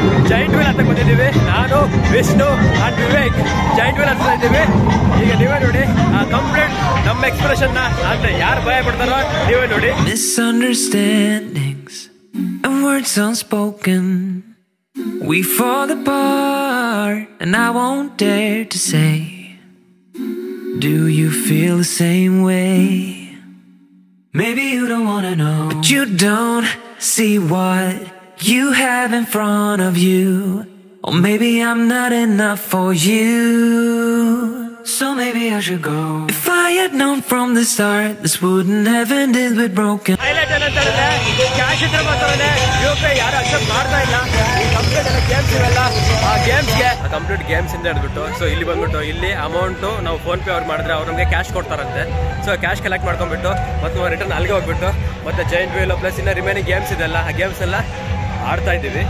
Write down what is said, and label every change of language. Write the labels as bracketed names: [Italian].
[Kannada] Giant wheel ಅಂತ ಬಂದಿದ್ದೀವಿ, ನಾನು Vishnu and Vivek giant wheel ಅಂತ ಇದ್ದೀವಿ. ಈಗ ನೀವೇ ನೋಡಿ ಆ ಕಂಪ್ಲೀಟ್ ನಮ್ಮ ಎಕ್ಸ್ಪ್ರೆಷನ್ ಅಂದ್ರೆ ಯಾರು ಭಯ ಪಡ್ತಾರೋ ನೀವೇ ನೋಡಿ. [English] Misunderstandings and words unspoken, we fall apart, and I won't dare to say, do you feel the same way? Maybe you don't wanna know, but you don't see what you have in front of you. Or maybe I'm not enough for you, so maybe I should go. If I had known from the start, this wouldn't have ended with broken. [Kannada] Highlight ಏನಂತಾರೆ, cash ಇದ್ರೆ ಮಾತ್ರ UPI ಯಾರು accept ಮಾಡ್ತಾ ಇಲ್ಲ. ಈ complete ಎಲ್ಲ games ಇವೆಲ್ಲ, ಆ ಗೇಮ್ಸ್ಗೆ ಕಂಪ್ಲೀಟ್ ಗೇಮ್ಸ್ ಇಂದ ಹಿಡ್ಬಿಟ್ಟು ಸೊ ಇಲ್ಲಿ ಬಂದ್ಬಿಟ್ಟು ಇಲ್ಲಿ ಅಮೌಂಟು ನಾವು ಫೋನ್ ಪೇ ಅವ್ರು ಮಾಡಿದ್ರೆ ಅವ್ರು ನಮಗೆ ಕ್ಯಾಶ್ ಕೊಡ್ತಾರಂತೆ. ಸೊ ಕ್ಯಾಶ್ ಕಲೆಕ್ಟ್ ಮಾಡ್ಕೊಂಡ್ಬಿಟ್ಟು ಮತ್ತೆ ನಾವು ರಿಟರ್ನ್ ಅಲ್ಲಿಗೆ ಹೋಗ್ಬಿಟ್ಟು ಮತ್ತೆ ಜಾಯಿಂಟ್ ವೀಲ್ ಪ್ಲಸ್ ಇನ್ನ ರಿಮೈನಿಂಗ್ ಗೇಮ್ಸ್ ಇದೆಲ್ಲ, ಆ ಗೇಮ್ಸ್ ಎಲ್ಲ ಆಡ್ತಾ ಇದ್ದೀವಿ.